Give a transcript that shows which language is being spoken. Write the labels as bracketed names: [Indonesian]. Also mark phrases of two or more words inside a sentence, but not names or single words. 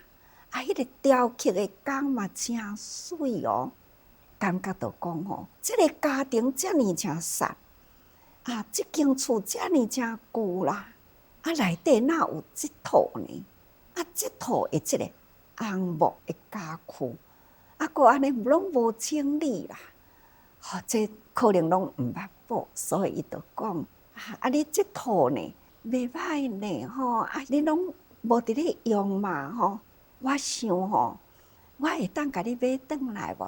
[Min Nan Chinese] 迄个雕刻的工嘛真水哦，感觉到讲这个家庭遮尔真善这间厝遮尔真旧啦，内底哪有这套呢？这套的这个红木的家具，阁安尼拢无整理啦。这可能拢毋捌补，所以伊就讲你这套呢袂歹呢你拢无伫咧用嘛我想我会当甲你买转来无？